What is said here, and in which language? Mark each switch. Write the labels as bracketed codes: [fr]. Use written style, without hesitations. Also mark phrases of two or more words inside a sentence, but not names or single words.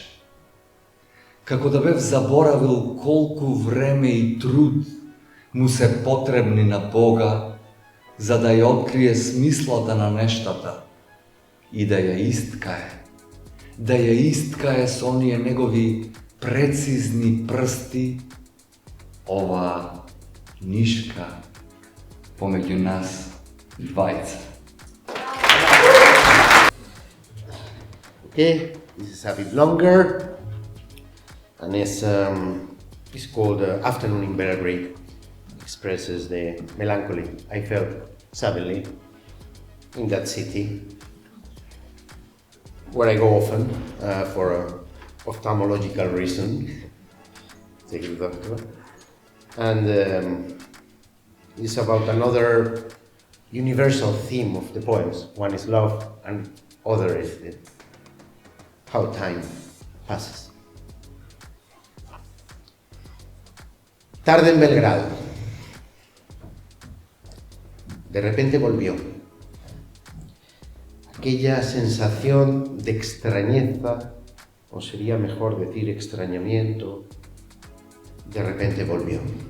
[mk] Како да бев заборавил колку време и труд му се потребни на Бога, за да ја открие смислата на нештата и да ја исткае со оние негови прецизни прсти, ова нишка помеѓу нас двајца. [en] Okay, this is a bit longer, and it's called Afternoon in Belgrade. Expresses the melancholy I felt suddenly in that city, where I go often for a ophthalmological reason. Take the doctor. And it's about another universal theme of the poems. One is love, and other is how time passes. [es] Tarde en Belgrado. De repente volvió. Aquella sensación de extrañeza, o sería mejor decir extrañamiento, de repente volvió.